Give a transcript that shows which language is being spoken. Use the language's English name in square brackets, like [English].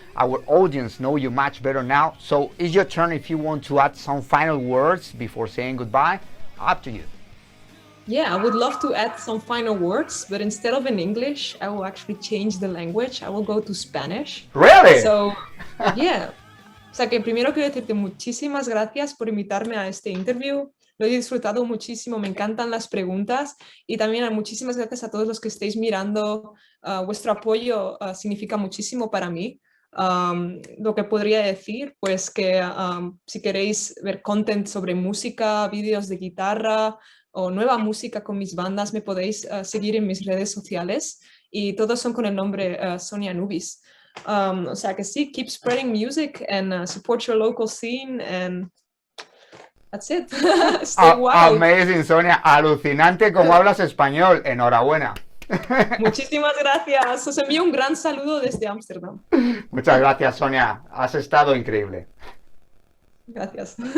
[English] Our audience know you much better now. So it's your turn if you want to add some final words before saying goodbye. Up to you. Yeah, I would love to add some final words, but instead of in English, I will actually change the language. I will go to Spanish. Really? So, yeah. [Spanish] O sea que primero quiero decirte muchísimas gracias por invitarme a este interview. Lo he disfrutado muchísimo, me encantan las preguntas y también muchísimas gracias a todos los que estéis mirando. Vuestro apoyo significa muchísimo para mí. Lo que podría decir, pues que si queréis ver content sobre música, vídeos de guitarra o nueva música con mis bandas, me podéis seguir en mis redes sociales y todos son con el nombre Sonia Anubis. O sea que sí, [English] keep spreading music and support your local scene and that's it. Stay wild. Amazing, Sonia. [Spanish] Alucinante como hablas español. Enhorabuena. Muchísimas gracias. Os envío un gran saludo desde Ámsterdam. Muchas gracias, Sonia. Has estado increíble. Gracias.